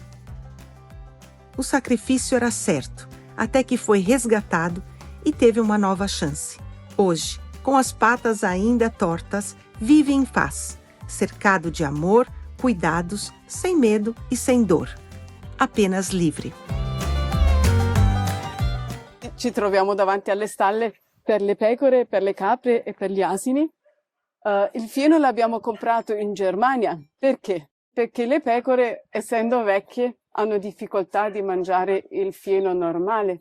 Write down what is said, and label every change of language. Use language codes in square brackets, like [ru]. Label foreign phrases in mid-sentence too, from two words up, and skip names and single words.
[pt] O sacrifício era certo, até que foi resgatado e teve uma nova chance. Hoje, com as patas ainda tortas, vive em paz, cercado de amor, cuidados, sem medo e sem dor. Apenas livre. [it] Ci troviamo davanti alle stalle per le pecore, per le capre e per gli asini. Il fieno l'abbiamo comprato in Germania. Perché? Perché le pecore, essendo vecchie, hanno difficoltà di mangiare il fieno normale.